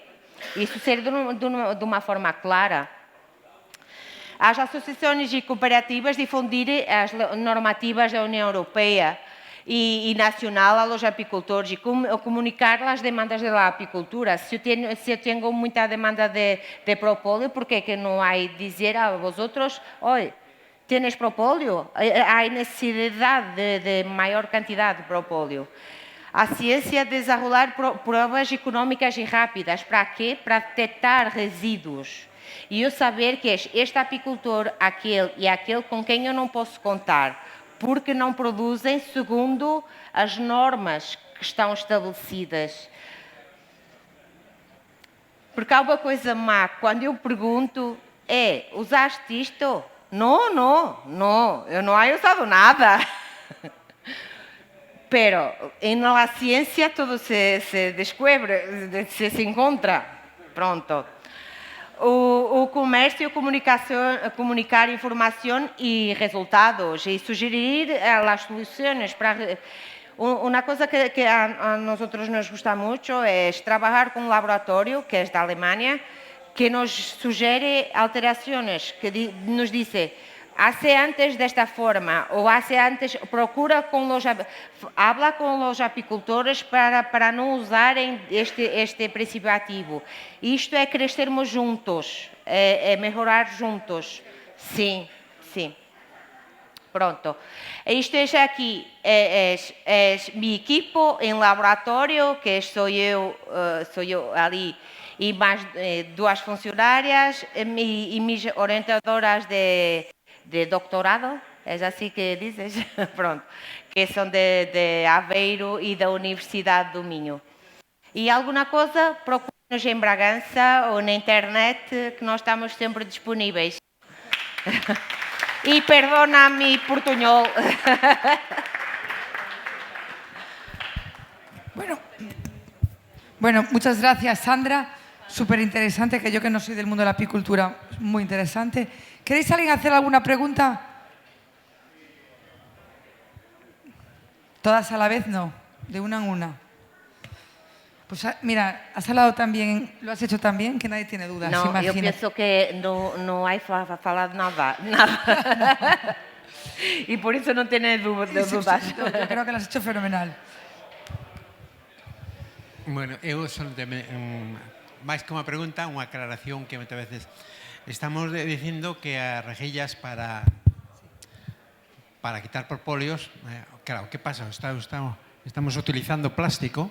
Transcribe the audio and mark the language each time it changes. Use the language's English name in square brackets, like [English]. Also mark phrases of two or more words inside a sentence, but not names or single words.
[Portuguese] Isso ser de uma forma clara. As associações e cooperativas difundirem as normativas da União Europeia e nacional aos apicultores e comunicar as demandas da apicultura. Se eu tenho muita demanda de propóleo, por que não há dizer a vosotros, olha, [Spanish] tienes propóleo? [Portuguese] Há necessidade de maior quantidade de propóleo. A ciência desenvolver provas econômicas e rápidas. Para quê? Para detectar resíduos. E eu saber que este apicultor, aquele com quem eu não posso contar, porque não produzem segundo as normas que estão estabelecidas. Porque há uma coisa má, quando eu pergunto, usaste isto? Não, eu não [Spanish] he usado [Portuguese] nada. [Spanish] Pero en la ciencia todo se descubre, se encontra. [Portuguese] Pronto. O comércio, comunicar informação e resultados e sugerir as soluções. Uma coisa que a nós [Spanish] nos gusta [Portuguese] muito é trabalhar com um laboratório, que é da Alemanha, que nos sugere alterações, que nos diz... [Spanish] Hace antes [Portuguese] desta forma, ou [Spanish] hace antes, habla [Portuguese] com os apicultores para não usarem este princípio ativo. Isto é crescermos juntos, é melhorar juntos. Sim. Pronto. Isto é aqui, é meu equipo em laboratório, que sou eu ali, e mais 2 funcionárias, e minhas orientadoras de doctorado, é assim que dizes? Pronto. Que são de Aveiro e da Universidade do Minho. E alguma coisa, procure-nos em Bragança ou na internet, que nós estamos sempre disponíveis. [Spanish] Y perdona mi portuñol. Bueno, muchas gracias, Sandra. Súper interesante, que yo que no soy del mundo de la apicultura, muy interesante. ¿Queréis alguien hacer alguna pregunta? ¿Todas a la vez? No, de una en una. Pues mira, has hablado también, lo has hecho también, que nadie tiene dudas. No, imagina. yo pienso que no hay falado nada. Y por eso no tiene dudas. Yo creo que lo has hecho fenomenal. [Galician] Bueno, eu son máis que unha pregunta, unha aclaración que moitas veces estamos dicindo que as rejillas para quitar propóleos, claro, que pasa? Estamos utilizando plástico.